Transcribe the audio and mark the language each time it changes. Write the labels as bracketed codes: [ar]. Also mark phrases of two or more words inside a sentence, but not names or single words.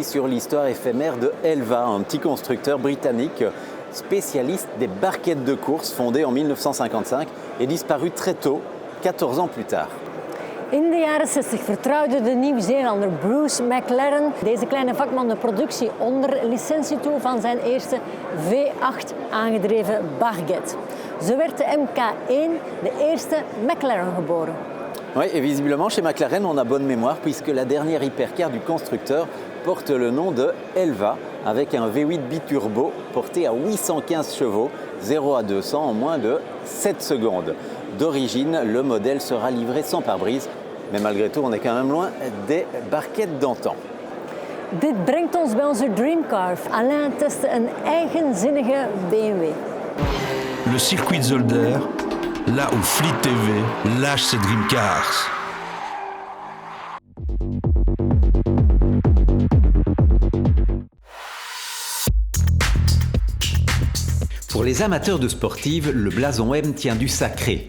[fr] sur l'histoire éphémère de Elva, un petit constructeur britannique spécialiste des barquettes de course, fondé en 1955 et disparu très tôt, 14 ans plus tard. [nl] In de jaren 60 vertrouwde de Nieuw-Zeelander Bruce McLaren deze kleine vakman de productie onder licentie toe van zijn eerste V8 aangedreven barquette. Zo werd de MK1 de eerste McLaren geboren. [fr] Oui, et visiblement chez McLaren on a bonne mémoire puisque la dernière hypercar du constructeur porte le nom de Elva avec un V8 biturbo porté à 815 chevaux, 0 à 200 en moins de 7 secondes. D'origine, le modèle sera livré sans pare-brise, mais malgré tout on est quand même loin des barquettes d'antan. [nl] Dit brengt ons bij onze Dreamcar. Alain testte een eigenzinnige BMW. [fr] Le circuit de Zolder, là où Fleet TV lâche ses Dreamcars. Pour les amateurs de sportives, le blason M tient du sacré.